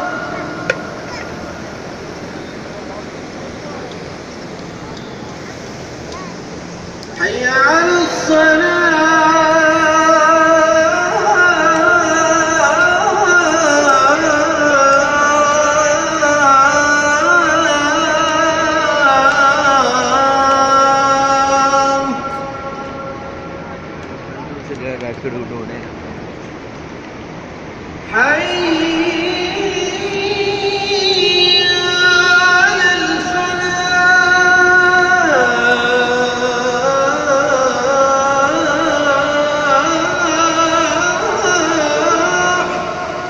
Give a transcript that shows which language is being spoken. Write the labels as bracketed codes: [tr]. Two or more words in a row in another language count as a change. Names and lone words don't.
[ar] حي على الصلاة. [th] รู้สึกยังไงคือดูเนี่ย [ar] حي على الفلاح.